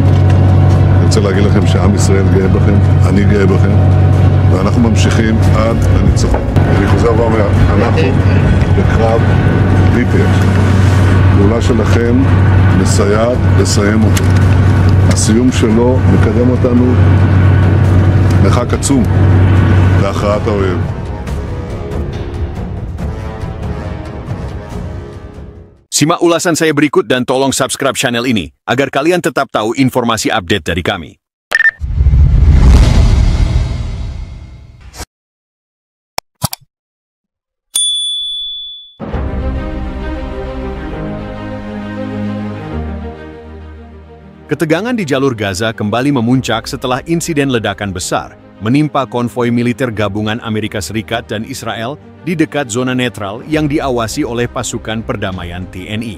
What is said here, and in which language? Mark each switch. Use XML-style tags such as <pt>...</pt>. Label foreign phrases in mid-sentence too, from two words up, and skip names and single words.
<he>אני רוצה להגיד לכם שעם ישראל גאה בכם, אני גאה בכם, ואנחנו ממשיכים עד לניצחון. אני חוזר ואומר, אנחנו בקרב בלי פרק. פעולה שלכם מסייעת לסיים אותו. הסיום שלו מקדם אותנו מרחק עצום להכרעת האויב.</he> <id>Simak ulasan saya berikut dan tolong</id> <en>subscribe channel</en> <id>ini agar kalian tetap tahu informasi update dari kami. Ketegangan di jalur Gaza kembali memuncak setelah insiden ledakan besar menimpa konvoi militer gabungan Amerika Serikat dan Israel di dekat zona netral yang diawasi oleh pasukan perdamaian TNI.</id>